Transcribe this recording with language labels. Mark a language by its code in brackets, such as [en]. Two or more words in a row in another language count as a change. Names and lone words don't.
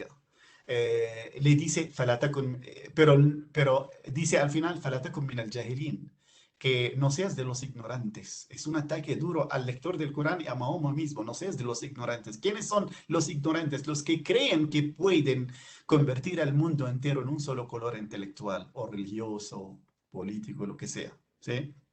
[es] Le dice, pero dice al final, [ar] فَلَتَكُنْ مِنَ الْجَاهِلِينَ, [es] que no seas de los ignorantes. Es un ataque duro al lector del Corán y a Mahoma mismo, no seas de los ignorantes. ¿Quiénes son los ignorantes? Los que creen que pueden convertir al mundo entero en un solo color intelectual o religioso, político, lo que sea, ¿sí?